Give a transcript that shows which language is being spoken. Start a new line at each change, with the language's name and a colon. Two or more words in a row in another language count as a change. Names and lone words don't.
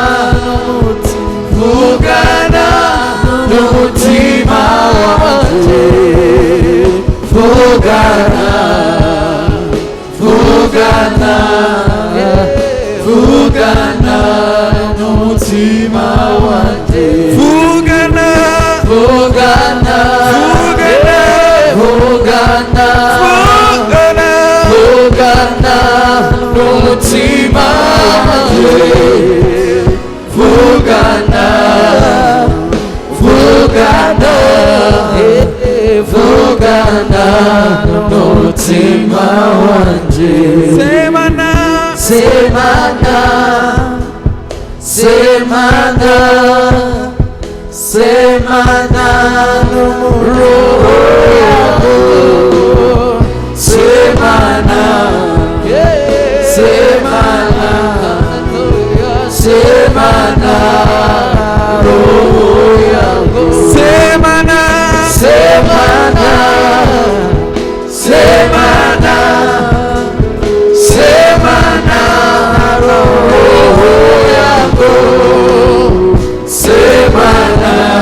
Kinyarwanda: vugana mutima wanjye vugana vugana vugana mutima wanjye vugana vugana vugana vugana vugana mutima wanjye vugana vugana vugana mutima wanjye
Swahili: semana semana semana semana roho yangu semana semana semana roho yangu semana semana semana semana roho yangu semana